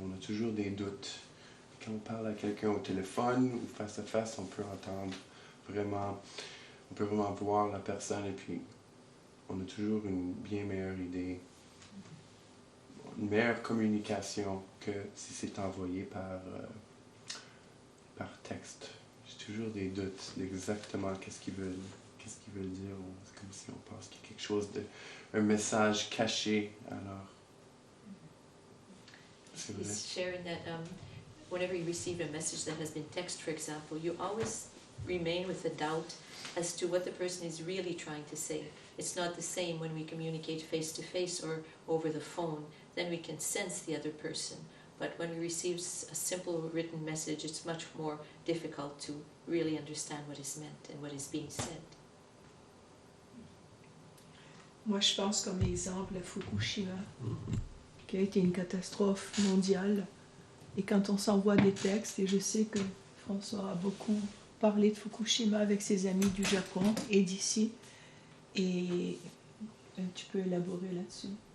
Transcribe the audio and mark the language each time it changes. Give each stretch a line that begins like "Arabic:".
French: On a toujours des doutes. Quand on parle à quelqu'un au téléphone ou face à face, on peut entendre vraiment, on peut vraiment voir la personne et puis on a toujours une bien meilleure idée, une meilleure communication que si c'est envoyé par texte. J'ai toujours des doutes d'exactement qu'est-ce qu'ils veulent dire. C'est comme si on pense qu'il y a quelque chose un message caché. Alors, c'est vrai.
English: He's sharing that whenever you receive a message that has been text, for example, you always remain with a doubt as to what the person is really trying to say. It's not the same when we communicate face to face or over the phone. Then we can sense the other person. But when we receive a simple written message, it's much more difficult to really understand what is meant and what is being said.
French: Moi, je pense comme exemple à Fukushima, qui a été une catastrophe mondiale. Et quand on s'envoie des textes, et je sais que François a beaucoup parlé de Fukushima avec ses amis du Japon et d'ici, et tu peux élaborer là-dessus.